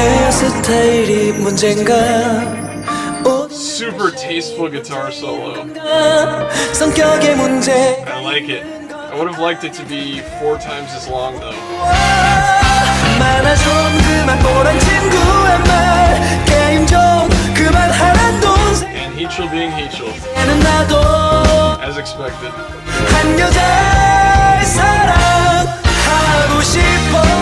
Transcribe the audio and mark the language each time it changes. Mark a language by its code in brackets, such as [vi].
[ko] 헤어스타일이 문제인가 [en] Super tasteful guitar solo. [ko] 성격의 문제 [en] I like it. I would have liked it to be 4 times as long though. [ko] 많아 좀 그만 보란 친구의 말 게임 좀 그만하란 동생 이제는 나도 [en] As expected. [ko] 한 여자를 사랑하고 싶어.